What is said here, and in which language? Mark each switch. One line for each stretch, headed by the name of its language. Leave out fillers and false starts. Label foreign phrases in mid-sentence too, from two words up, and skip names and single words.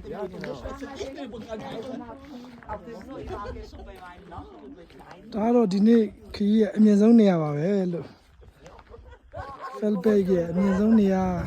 German: Ja, genau. Auch das ist nur, ich war schon bei meinem Nachbarn mit Kleinen.
Burmese: ဒါတော့ဒီနေ့ခရီးရဲ့အမြင့်ဆုံးနေရာပါပဲလို့ Felbek ရဲ့အမြင့်ဆုံးနေရာ